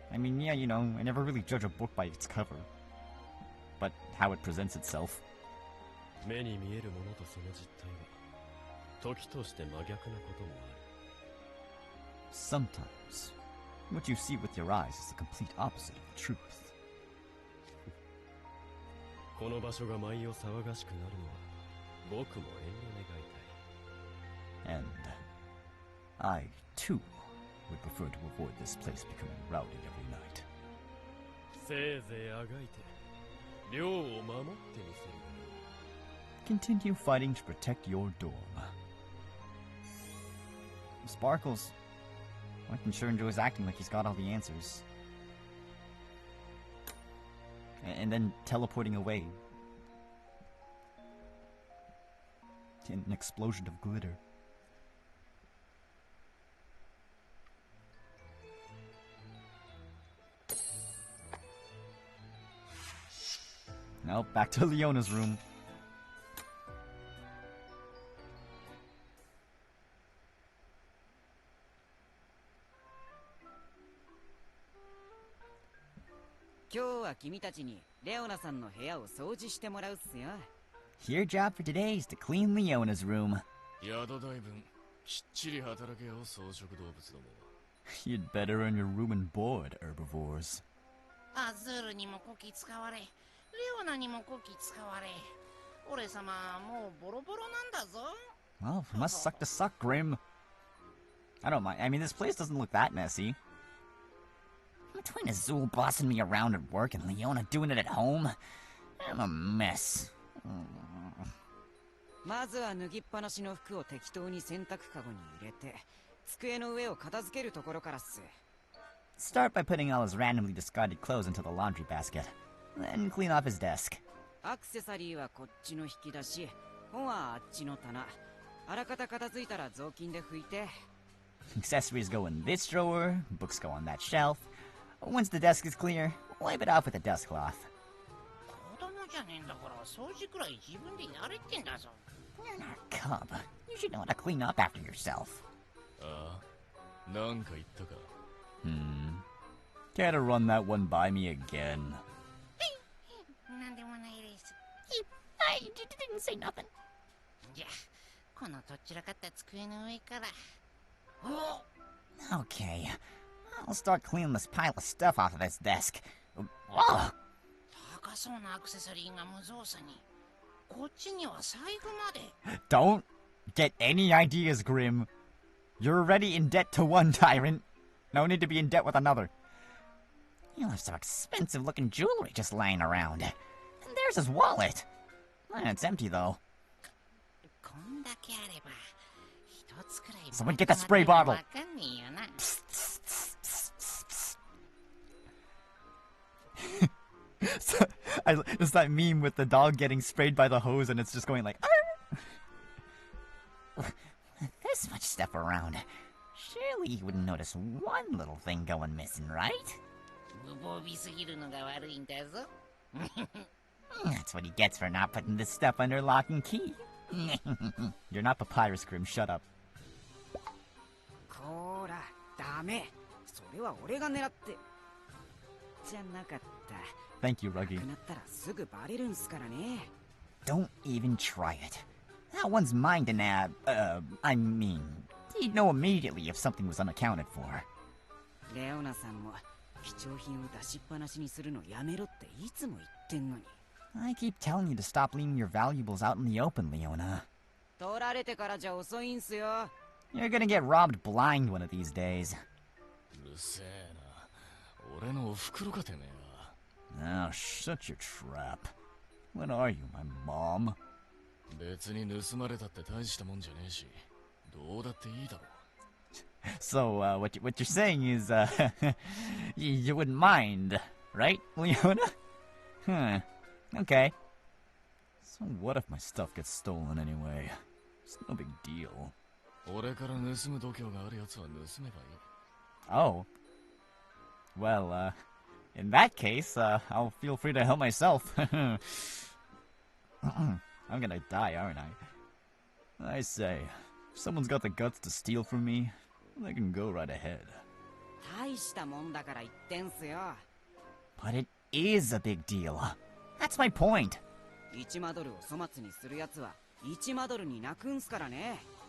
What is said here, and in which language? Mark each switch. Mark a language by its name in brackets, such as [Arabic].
[English] I mean, yeah, you know, I never really judge a book by its cover, but how it presents itself. [Japanese] 目に見えるものとその実態は、時として真逆なこともある。 [English] Sometimes, what you see with your eyes is the complete opposite of the truth. [Japanese] この場所が毎夜騒がしくなるのは、僕も遠慮願いたい。 [English] And I, too, would prefer to avoid this place becoming rowdy every night. [Japanese] せいぜいあがいて、寮を守ってみせるがいい。 [English] Continue fighting to protect your dorm. Sparkles. I can sure enjoys acting like he's got all the answers. And then teleporting away. In an explosion of glitter. Now back to Leona's room. Your job for today is to clean Leona's room. [Japanese] 宿代分、きっちり働けよ、草食動物ども。 [English] You'd better earn your room and board, herbivores. [Japanese] アズールにもこき使われ、レオナにもこき使われ。俺様もうボロボロなんだぞ。 [English] Well, it must suck to suck, Grim. I don't mind. I mean, this place doesn't look that messy. Between Azul bossing me around at work and Leona doing it at home, I'm a mess. [Japanese] まずは脱ぎっぱなしの服を適当に洗濯かごに入れて、机の上を片付けるところからっす。 [English] Start by putting all his randomly discarded clothes into the laundry basket. Then clean off his desk. [Japanese] アクセサリーはこっちの引き出し、本はあっちの棚。あらかた片付いたら雑巾で拭いて。 [English] Accessories go in this drawer, books go on that shelf. Once the desk is clear, wipe it off with a dust cloth. [Japanese] 子供じゃねえんだから掃除くらい自分でやれってんだぞ。 [English] You're not a cub. You should know how to clean up after yourself. [Japanese] ああ、なんか言ったか。 [English] Care to run that one by me again? [Japanese] なんでもないです。 [English] I didn't say nothing. [Japanese] じゃあ、このとっちらかった机の上から。お [English] Okay, I'll start cleaning this pile of stuff off of this desk. Whoa! [Japanese] 高そうなアクセサリーが無造作に。こっちには財布まで。 [English] Don't get any ideas, Grim. You're already in debt to one tyrant. No need to be in debt with another. You have some expensive-looking jewelry just lying around. And there's his wallet. It's empty, though. [Japanese] こんだけあれば、一つくらい。 [English] Someone get that spray bottle. [Japanese] わかんねえよな。 [English] It's that meme with the dog getting sprayed by the hose and it's just going like, with this much stuff around, surely you wouldn't notice one little thing going missing, right? [Japanese] 無防備すぎるのが悪いんだぞ。 [English] That's what he gets for not putting this stuff under lock and key. You're not Papyrus, Grim, shut up. [Japanese] こーら、ダメ。それは俺が狙って。じゃなかった。 [English] Thank you, Ruggy. [Japanese] なくなったらすぐバレるんすからね。 [English] Don't even try it. That one's mine to nab. I mean, he'd know immediately if something was unaccounted for. [Japanese] レオナさんも貴重品を出しっぱなしにするのやめろっていつも言ってんのに。 [English] I keep telling you to stop leaving your valuables out in the open, Leona. [Japanese] 取られてからじゃ遅いんすよ。 [English] You're gonna get robbed blind one of these days. [Japanese] うるせえな。俺のお袋かてめえは。 [English] Oh, shut your trap. What are you, my mom? [Japanese] 別に盗まれたって大したもんじゃねえし、どうだっていいだろう。 [English] So, what you're saying is, you wouldn't mind, right, Leona? Huh. Okay. So what if my stuff gets stolen anyway? It's no big deal. [Japanese] 俺から盗む度胸があるやつは盗めばいい。 [English] Oh. Well, in that case, I'll feel free to help myself. I'm gonna die, aren't I? I say, if someone's got the guts to steal from me, they can go right ahead. [Japanese] 大したもんだから言ってんすよ。 [English] But it is a big deal. That's my point. [Japanese] 1マドルを粗末にするやつは1マドルに泣くんすからね。